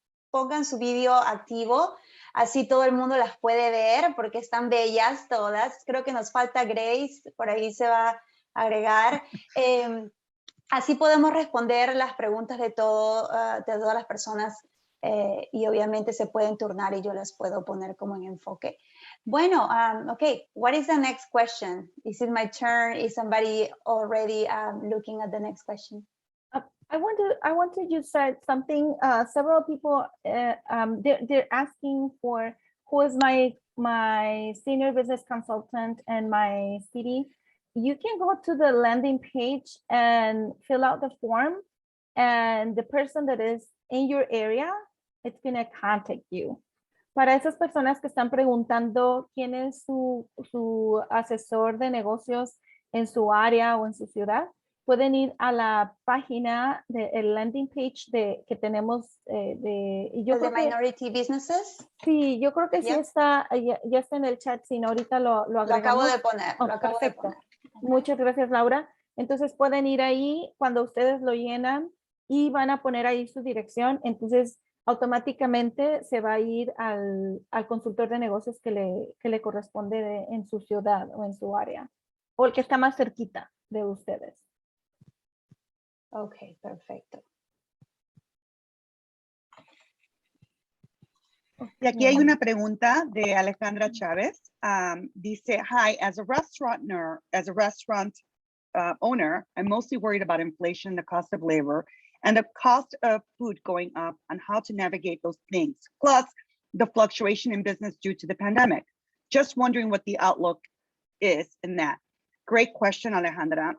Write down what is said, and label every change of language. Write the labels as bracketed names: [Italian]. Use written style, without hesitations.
[Spanish] Pongan su vídeo activo, así todo el mundo las puede ver, porque están bellas todas. Creo que nos falta Grace, por ahí se va a agregar. Así podemos responder las preguntas de todas las personas y obviamente se pueden turnar y yo las puedo poner como en enfoque. [English] Bueno, okay, what is the next question? Is it my turn? Is somebody already looking at the next question? I want to just say something. Several people they're asking for who is my senior business consultant and my city. You can go to the landing page and fill out the form, and the person that is in your area, it's going to contact you. [Spanish] Para esas personas que están preguntando quién es su asesor de negocios en su área o en su ciudad, pueden ir a la página del landing page que tenemos de [English] Minority Businesses. [Spanish] Sí, yo creo que sí está, ya está en el chat, si no ahorita lo agregamos. Lo acabo de poner. Perfecto. Muchas gracias, Laura. Entonces pueden ir ahí cuando ustedes lo llenan y van a poner ahí su dirección. Entonces automáticamente se va a ir al consultor de negocios que le corresponde en su ciudad o en su área, o el que está más cerquita de ustedes. Ok, perfecto. Y aquí hay una pregunta de Alejandra Chávez. [English] Dice, hi, as a restaurant owner, I'm mostly worried about inflation, the cost of labor, and the cost of food going up and how to navigate those things, plus the fluctuation in business due to the pandemic. Just wondering what the outlook is in that. Great question, Alejandra.